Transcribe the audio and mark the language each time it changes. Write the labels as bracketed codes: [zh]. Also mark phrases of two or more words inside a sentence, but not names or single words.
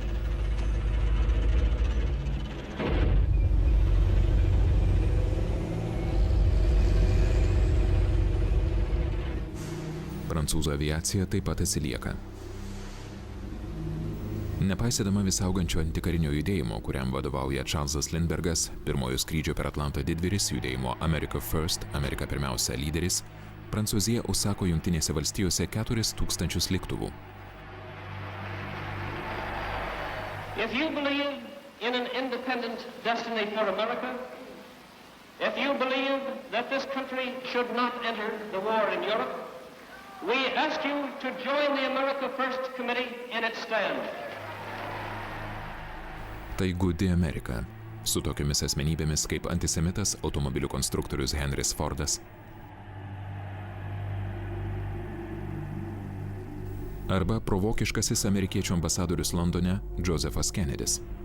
[lt] Prancūzų aviacija taip pat atsilieka. Nepaisydama vis augančio antikarinio judėjimo, kuriam vadovauja Čarlzas Lindbergas, pirmojo skrydžio per Atlantą didvyris, judėjimo [en] America First, [lt] Amerika pirmiausia lyderis, Prancūzija užsako Jungtinėse valstijose 4000 lėktuvų. [en] If you believe in an independent destiny for America, if you believe that this country should not enter the war in Europe, we ask you to join the America First Committee in its stand. [lt] Tai gūdi Amerika, su tokiomis asmenybėmis kaip antisemitas automobilių konstruktorius Henris Fordas arba provokiškasis amerikiečių ambasadorius Londone Josephas Kennedys.